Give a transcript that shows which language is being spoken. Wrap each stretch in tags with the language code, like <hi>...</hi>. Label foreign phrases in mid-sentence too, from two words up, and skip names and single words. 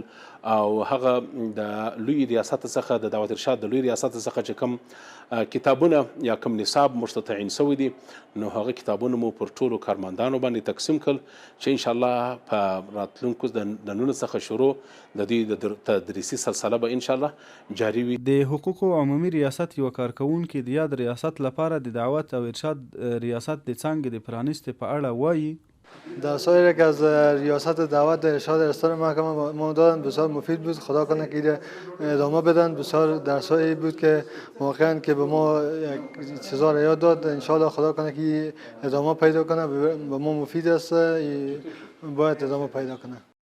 <ps>او هغه د لوی ریاست څخه د دعوت ارشاد د لوی ریاست څخه چې کوم کتابونه یا کوم نصاب موږ ته تعین سوی دي، نو هغه کتابونه مو پر ټولو کارمندانو باندې تقسیم کړل چې انشاءالله په راتلونکو د ننونو څخه شروع د دوی د تدریسي سلسله به انشاءالله جاري وي. د حقوقو عمومي ریاست یوه کارکوونکي د یاد ریاست لپاره د دعوت او ارشاد ریاست د څانګې د پرانیستې په اړه وایي.</ps> <fa>درسایی که از ریاست دعوت ارشاد ارسال محکمه ما دادن بسیار مفید بود. خدا کنه که ادامه بدن. بسیار درسایی بود که واقعا که به ما چیزا را یاد داد. انشالله خدا کنه که ادامه پیدا کنه، به ما مفید است، باید ادامه پیدا کنه.</fa>